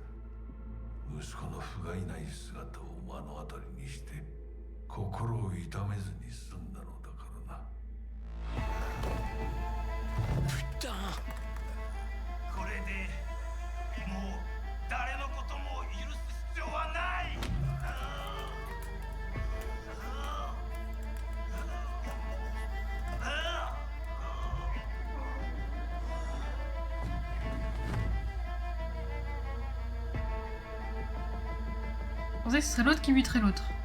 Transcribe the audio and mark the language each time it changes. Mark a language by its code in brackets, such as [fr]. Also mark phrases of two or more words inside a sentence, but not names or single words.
[ja] 息子の不甲斐ない姿を目の当たりにして心を痛めずに済んだのだからな。これでもう誰のことも許す必要はない。 [fr] Je pensais que ce serait l'autre qui buterait l'autre.